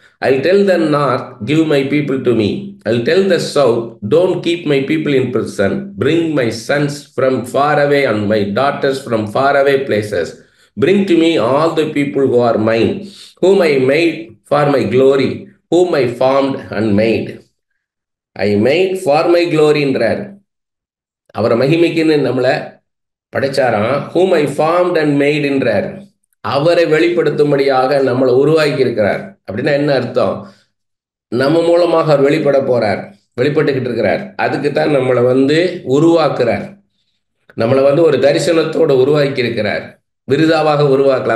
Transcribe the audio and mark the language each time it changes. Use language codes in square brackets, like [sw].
[en] I will tell the north, give my people to me. I will tell the south, don't keep my people in prison. Bring my sons from far away and my daughters from far away places. Bring to me all the people who are mine, whom I made for my glory, whom I formed and made. I made for my glory [ta] என்றார். அவரை மகிமைக்குன்னு நம்மளை படைச்சாராம். [en] whom I formed and made [ta] என்றார். அவரை வெளிப்படுத்தும்படியாக நம்மளை உருவாக்கி இருக்கிறார். அப்படின்னா என்ன அர்த்தம்? நம்ம மூலமாக அவர் வெளிப்பட போறார், வெளிப்பட்டுக்கிட்டு இருக்கிறார். அதுக்கு தான் நம்மளை உருவாக்குறார். நம்மளை வந்து ஒரு தரிசனத்தோடு உருவாக்கி இருக்கிறார். விருதாவாக உருவாக்கல.